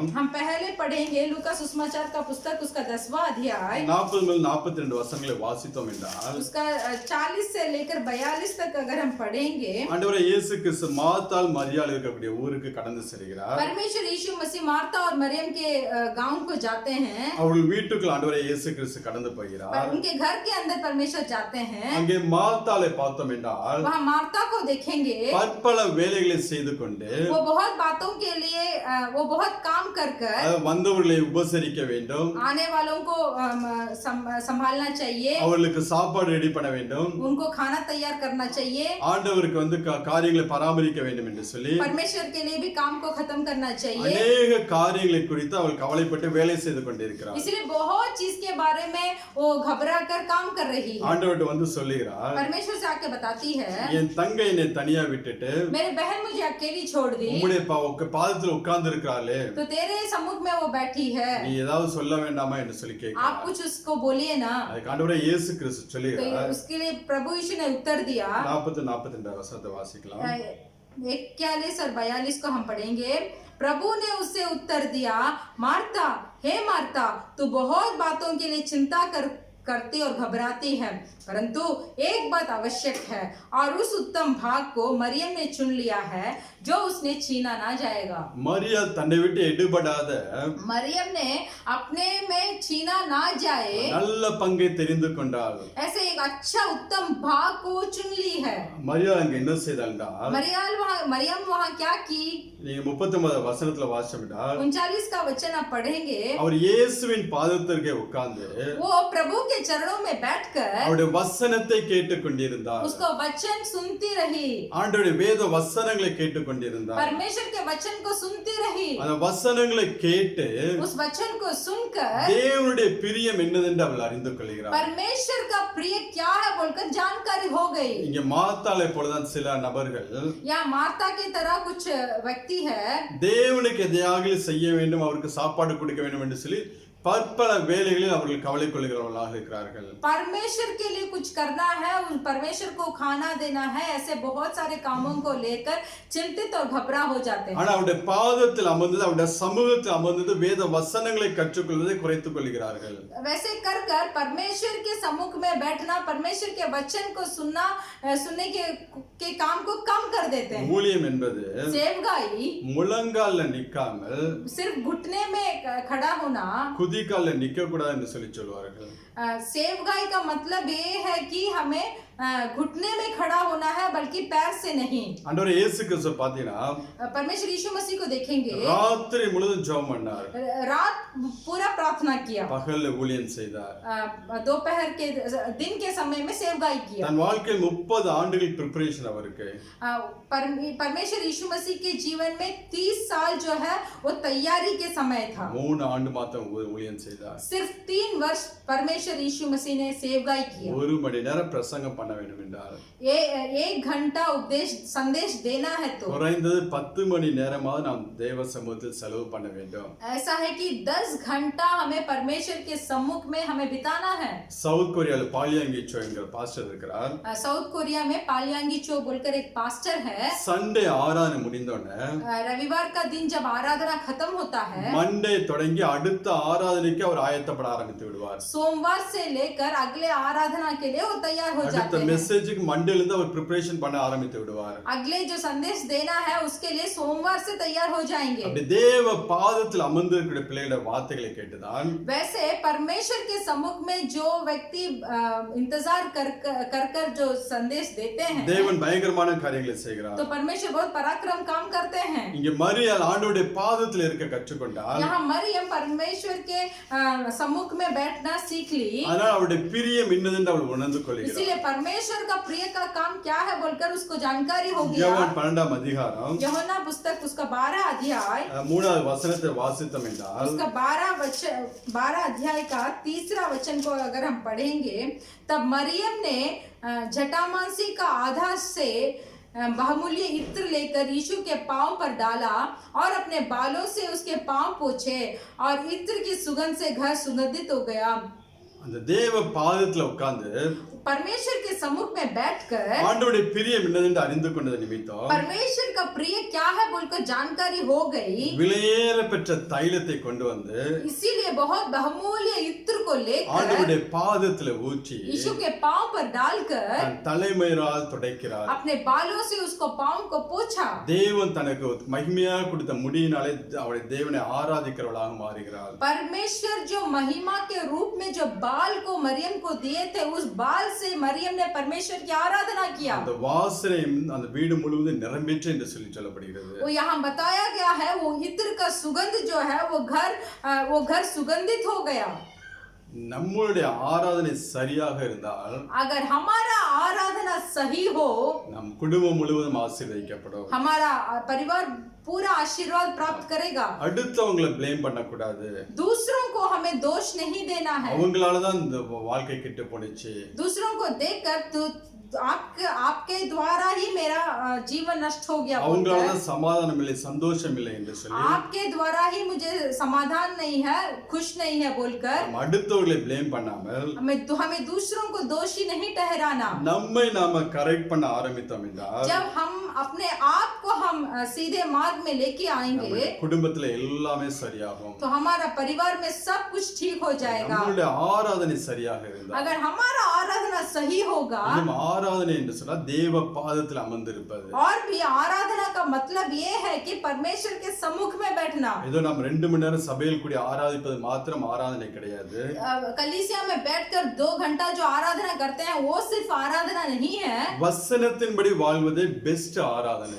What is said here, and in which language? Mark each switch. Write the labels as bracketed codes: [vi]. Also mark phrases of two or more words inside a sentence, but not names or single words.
[hi] हम पहले पढ़ेंगे लूका सुसमाचार का पुस्तक उसका 10वां अध्याय [ta] 40 முதல் 42 வசனங்களை வாசித்தோம் என்றால் [hi] उसका 40 से लेकर 42 तक अगर हम पढ़ेंगे [ta] ஆண்டவரே இயேசு கிறிஸ்து மார்த்தாள் மரியாள் இருக்கக்கூடிய ஊருக்கு கடந்து செல்கிறார். [hi] परमेश्वर यीशु मसीह मार्था और मरियम के गांव को जाते हैं. [ta] அவர்கள் வீட்டுக்குள் ஆண்டவரே இயேசு கிறிஸ்து கடந்து போகிறார். [hi] उनके घर के अंदर परमेश्वर जाते हैं. [ta] அங்கே மார்த்தாளை பார்த்தோம் என்றால் [hi] वहाँ मार्था को देखेंगे [ta] பற்பல வேலைகளை செய்து கொண்டு [hi] वो बहुत बातों के लिए वो बहुत काम कर [ta] வந்தவர்களை உபசரிக்க வேண்டும். [hi] आने वालों को संभालना चाहिए. [ta] அவர்களுக்கு சாப்பாடு ரெடி பண்ண வேண்டும். [hi] उनको खाना तैयार करना चाहिए. [ta] ஆண்டவருக்கு வந்து காரியங்களை பராமரிக்க வேண்டும் என்று சொல்லி [hi] परमेश्वर के लिए भी काम को खत्म करना चाहिए. [ta] अनेक காரியங்களை குறித்து அவள் கவலைப்பட்டு வேலை செய்து கொண்டிருக்கிறார். [hi] इसलिए बहुत चीज के बारे में वो घबरा कर काम कर रही है. [ta] ஆண்டவர்ட்ட வந்து சொல்லுகிறார் [hi] परमेश्वर से आके बताती है [ta] என் தங்கை என்னை தனியா விட்டுட்டு [hi] मेरे बहन मुझे अकेली छोड़ दी [ta] உம்முடைய பாதத்துல உட்கார்ந்து இருக்கிறாளே [hi] तो तेरे सम्मुख में वो बैठी है. [ta] நீ ஏதாவது சொல்ல வேண்டாமா என்று சொல்லி आप கேட்கிறார். [hi] कुछ उसको बोलिए ना. [ta] அதுக்கு ஆண்டவரே இயேசு கிறிஸ்து तो சொல்லுகிறார். [hi] उसके लिए प्रभु यीशु ने उत्तर दिया. [ta] 40-42 वचनத்தை வாசிக்கலாம். [hi] 41 और 42 को हम पढ़ेंगे. प्रभु ने उससे उत्तर दिया मार्ता हे मार्ता तू बहुत बातों के लिए चिंता करती और घबराती है परंतु एक बात आवश्यक है और उस उत्तम भाग को मरियम ने चुन लिया है जो उसने छीना ना जाएगा. [ta] மரியாள் தன்னை விட்டு எடுபடாத [hi] मरियम ने अपने में छीना ना जाए [ta] நல்ல பங்கை தெரிந்து கொண்டாள். [hi] ऐसे एक अच्छा उत्तम भाग को चुन ली है. [ta] மரியாள் அங்க என்ன செய்தாள் என்றால் [hi] मरियम वहाँ क्या की? [ta] நீங்க 39 வசனத்துல வாசிச்சோம்னா [hi] 39 का वचन आप पढ़ेंगे. [ta] அவர் இயேசுவின் பாதத்திற்கே உட்கார்ந்து [hi] वो प्रभु के चरणों में बैठकर [ta] அவருடைய வசனத்தை கேட்டுக்கொண்டிருந்தார். [hi] उसको वचन सुनती रही. [ta] ஆண்டவருடைய வேத வசனங்களை கேட்டுக்கொண்டிருந்தார். [hi] परमेश्वर के वचन को सुनती रही. [ta] அந்த வசனங்களை கேட்டு [hi] उस वचन को सुनकर [ta] தேவனுடைய பிரியம் என்னதென்று அவள் அறிந்து கொள்கிறார். [hi] परमेश्वर का प्रिय क्या है बोलकर जानकारी हो गई. [ta] இங்க மார்த்தாளை போலதான் சில நபர்கள் [hi] यहाँ मार्था की तरह कुछ व्यक्ति है [ta] தேவனுக்கு எதையாவது செய்ய வேண்டும் அவருக்கு சாப்பாடு கொடுக்க வேண்டும் என்று சொல்லி பற்பல வேலைகளில் அவர்கள் கவலை கொள்கிறவர்களாக இருக்கிறார்கள். [hi] परमेश्वर के लिए कुछ करना है, उन परमेश्वर को खाना देना है, ऐसे बहुत सारे कामों को लेकर चिंतित और घबरा हो जाते हैं. [ta] ஆனா அவருடைய பாதத்தில் அமர்ந்தது, அவருடைய சமூகத்தில் அமர்ந்தது வேத வசனங்களை கற்றுக்கொள்வதை குறைத்துக் கொள்கிறார்கள். [hi] वैसे कर कर परमेश्वर के सम्मुख में बैठना, परमेश्वर के वचन को सुनने के काम को कम कर देते हैं. [ta] ஊழியம் என்பது [hi] सेवकाई [ta] முழங்கால்ல நிக்காமல் [hi] सिर्फ घुटने में खड़ा होना, [ta] குதிகால்ல நிக்க கூடாது என்று சொல்லி சொல்வார்கள். [hi] सेवकाई का मतलब ये है कि हमें घुटने में खड़ा होना है, बल्कि पैर से नहीं. [ta] ஆண்டவர் இயேசு கிறிஸ்து பாத்தீங்கன்னா [hi] परमेश्वर यीशु मसीह को देखेंगे, [ta] ராத்திரி முழுதும் ஜெபம் பண்ணார், [hi] रात पूरा प्रार्थना किया, [ta] பகல்ல ஊழியம் செய்தார், [hi] दोपहर के दिन के समय में सेवकाई किया. [ta] தன் வாழ்க்கையில் 30 ஆண்டுகள் ப்ரிப்பரேஷன் அவருக்கு. [hi] परमेश्वर यीशु मसीह के जीवन में 30 साल जो है वो तैयारी के समय था. [ta] 3 ஆண்டு மாத்திரம் ஊழியம் செய்தார். [hi] सिर्फ 3 वर्ष परमेश्वर यीशु मसीह ने सेवकाई किया. [ta] 1 மணி நேரம் பிரசங்கம் பண்ண வேண்டும் என்றால், [hi] ये 1 घंटा उपदेश संदेश देना है तो [ta] குறைந்தது 10 மணி நேரமாவது நாம் தேவ சமூகத்தில் செலவு பண்ண வேண்டும். [hi] ऐसा है कि 10 घंटा हमें परमेश्वर के सम्मुख में हमें बिताना है. [ta] சவுத் கொரியால பாலியாங்கி சோ என்கிற பாஸ்டர் இருக்கிறார். [hi] साउथ कोरिया में पालियांगी चो बोलकर एक पास्टर है. [ta] சண்டே ஆராதனை முடிந்தோடனே [hi] रविवार का दिन जब आराधना खत्म होता है, [ta] மண்டே தொடங்கி அடுத்த ஆராதனைக்கு அவர் ஆயத்தப்பட ஆரம்பித்து விடுவார். [hi] सोमवार से लेकर अगले आराधना के लिए वो तैयार हो அடுத்த जाते हैं. [en] messageக்கு Mondayல [ta] இருந்து அவர் ப்ரிப்பரேஷன் பண்ண ஆரம்பித்து விடுவார். [hi] अगले जो संदेश देना है उसके लिए सोमवार से तैयार हो जाएंगे. [ta] அப்படி தேவ பாதத்தில் அமர்ந்திருக்கிற பிள்ளைகளோட வார்த்தைகளை கேட்டுதான் [hi] वैसे परमेश्वर के सम्मुख में जो व्यक्ति इंतजार कर जो संदेश देते हैं, [ta] தேவன் பயங்கரமான காரியங்களை செய்கிறார். [hi] तो परमेश्वर बहुत पराक्रम काम करते हैं. [ta] இங்க மரியாள் ஆண்டவருடைய பாதத்தில் இருக்க கற்றுக்கொண்டால், [hi] यहाँ मरियम परमेश्वर के सम्मुख में बैठना सीख ली. [ta] அதனால் அவருடைய பிரியம் இன்னதென்று அவள் உணர்ந்து கொள்கிறார். [hi] इसीलिए परमेश्वर का प्रिय का काम क्या है बोलकर उसको जानकारी हो गया. [ta] யோவான் 12ஆம் அதிகாரம் [hi] यूहन्ना पुस्तक उसका 12 अध्याय [ta] 3வது வசனத்தை வாசித்தோம் என்றால், [hi] उसका 12 अध्याय का 3रा वचन को अगर हम पढ़ेंगे, तब मरियम ने जटामांसी का आधा से बहुमूल्य इत्र लेकर यीशु के पांव पर डाला और अपने बालों से उसके पांव पोंछे और इत्र की सुगंध से घर सुगंधित हो गया. [ta] அந்த தேவ பாதத்துல உட்கார்ந்து [hi] परमेश्वर के सम्मुख में बैठकर [ta] ஆண்டவருடைய பிரியம் என்னதென்று அறிந்து கொண்டது நிமித்தம் [hi] परमेश्वर का प्रिय क्या है बोलकर जानकारी हो गई. [ta] விலையேற பெற்ற தைலத்தை கொண்டு வந்து [hi] इसीलिए बहुत बहुमूल्य इत्र को लेकर [ta] ஆண்டவருடைய பாதத்துல ஊற்றி [hi] यीशु के पांव पर डालकर [ta] தன் தலைமயிரால் துடைக்கிறார். [hi] अपने बालों से उसको पांव को पोंछा. [ta] தேவன் தனக்கு மகிமையாக கொடுத்த முடியினாலே அவருடைய தேவனை ஆராதிக்கிறவளாக மாறுகிறாள். [hi] परमेश्वर जो महिमा के रूप में जो बाल को मरियम को दिए थे, उस बाल से मरियम ने परमेश्वर की आराधना किया. [ta] அந்த வாசனை அந்த வீடு முழுவதும் நிரம்பிற்று என்று சொல்லப்படுகிறது. [hi] वो यहाँ बताया गया है, वो इत्र का सुगंध जो है वो घर सुगंधित हो गया. [ta] நம்மளுடைய ஆராதனை சரியாக இருந்தால், [hi] अगर हमारा आराधना सही हो, [ta] நம் குடும்பம் முழுவதும் ஆசீர்வதிக்கப்படும். [hi] हमारा परिवार पूरा आशीर्वाद प्राप्त करेगा. [ta] அடுத்தவங்களை ப்ளேம் பண்ணக்கூடாது. [hi] दूसरों को हमें दोष नहीं देना है. [ta] அவங்களாலதான் இந்த வாழ்க்கை கெட்டு போனுச்சு, [hi] दूसरों को देखकर तो आपके द्वारा ही मेरा जीवन नष्ट हो गया, [ta] அவங்களாலதான் சமாதானம் இல்லை, சந்தோஷம் இல்லை என்று சொல்லி [hi] आपके द्वारा ही मुझे समाधान नहीं है, खुश नहीं है बोलकर [ta] நாம் அடுத்தவர்களை ப்ளேம் பண்ணாமல் [hi] हमें दूसरों को दोषी नहीं ठहराना. [ta] நம்மை நாம கரெக்ட் பண்ண ஆரம்பித்தோம் என்றால், [hi] जब हम अपने आप को हम सीधे मार्ग में लेके आएंगे, [ta] குடும்பத்துல எல்லாமே சரியாகும். [hi] तो हमारा परिवार में सब कुछ ठीक हो जाएगा. [ta] நம்மளுடைய ஆராதனை சரியாக இருந்தால், [hi] अगर हमारा आराधना सही होगा, [ta] ஆராதனை என்று சொன்னா தேவ பாதத்தில் அமர்ந்திருப்பது. [hi] और भी आराधना का मतलब ये है कि परमेश्वर के सम्मुख में बैठना. [ta] ஏதோ நாம் 2 மணி நேரம் சபையில் கூடி ஆராதிப்பது மாத்திரம் ஆராதனை கிடையாது. [hi] कलीसिया में बैठकर 2 घंटा जो आराधना करते हैं वो सिर्फ आराधना नहीं है. [ta] வசனத்தின்படி வாழ்வதே பெஸ்ட் ஆராதனை.